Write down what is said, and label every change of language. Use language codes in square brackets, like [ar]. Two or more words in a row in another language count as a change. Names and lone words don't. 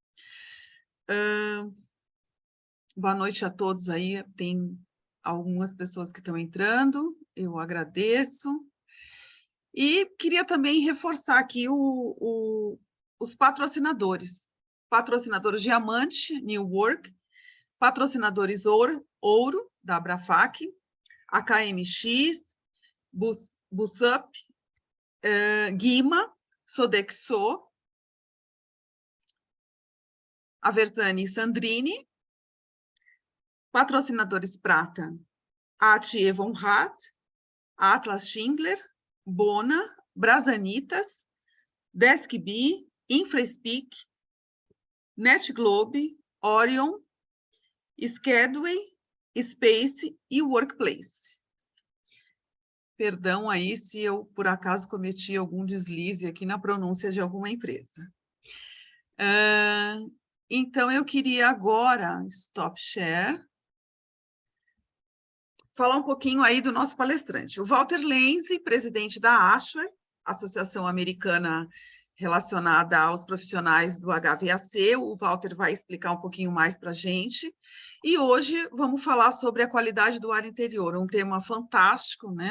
[pt] Boa noite a todos aí, tem algumas pessoas que estão entrando, eu agradeço. E queria também reforçar aqui os patrocinadores. Patrocinadores Diamante, New Work, patrocinadores Ouro, da Abrafac, AKMX, Busup, Guima, Sodexo, Aversani e Sandrini, patrocinadores Prata, AT Von Hart, Atlas Schindler, Bona, Brasanitas, DeskB, InfraSpeak, NetGlobe, Orion, Schedway, Space e Workplace. Perdão aí se eu, por acaso, cometi algum deslize aqui na pronúncia de alguma empresa. Então, eu queria agora, [en] stop share, [pt] falar um pouquinho aí do nosso palestrante. O Walter Lenzi, presidente da ASHRAE, Associação Americana relacionada aos profissionais do HVAC. O Walter vai explicar um pouquinho mais para a gente. E hoje vamos falar sobre a qualidade do ar interior, um tema fantástico, né?